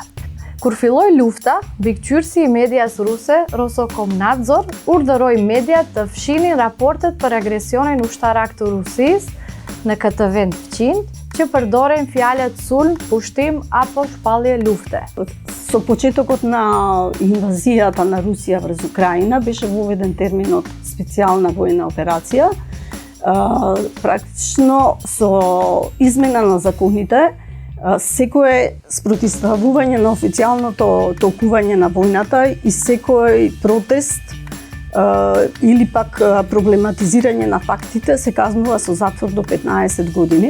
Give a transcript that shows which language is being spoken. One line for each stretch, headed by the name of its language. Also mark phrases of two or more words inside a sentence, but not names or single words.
Albanian: Kur filloi lufta, mbikëqyrësi i medias ruse, Roskomnadzor, urdhëroi mediat të fshinin raportet për agresionin ushtarak të Rusisë në këtë vend fqin, që përdoren fjalët sulm, pushtim apo shpallje lufte.
Macedonian: Со почетокот на инвазијата на Русија врз Украина беше воведен терминот специјална војна операција. Практично со измена на законите, секое спротивставување на официјалното толкување на војната и секој протест или пак проблематизирање на фактите се казнува со затвор до 15 години.